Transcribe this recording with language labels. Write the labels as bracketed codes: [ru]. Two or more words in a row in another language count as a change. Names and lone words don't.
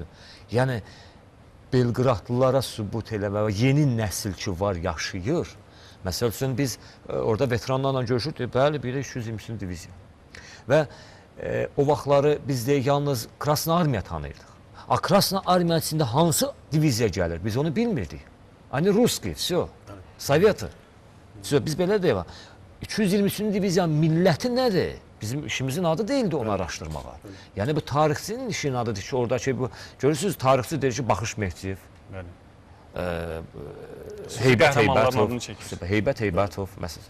[az] Yəni Belqradlılara sübut eləmək, yeni nəsil ki var, yaşayır. Məsəl üçün biz orada veteranlarla görüşürdük, bəli, biri 223 diviziya. Və o vaxtları biz də yalnız Krasna Armiya tanıyırdıq. Krasna Armiya içində hansı diviziya gəlir, biz onu bilmirdik. [ru] Они русские, все. Sovyeti. Все, [az] biz belə deyək. 223-cü diviziya milləti nədir? Bizim işimizin adı değildi onu araşdırmağa. Yəni bu tarixçinin işinin adıdır ki, oradakı bu görürsüz tarixçi deyir ki, Baxış Mehdiyev, Bəli. Heybət Heybətov məsələn.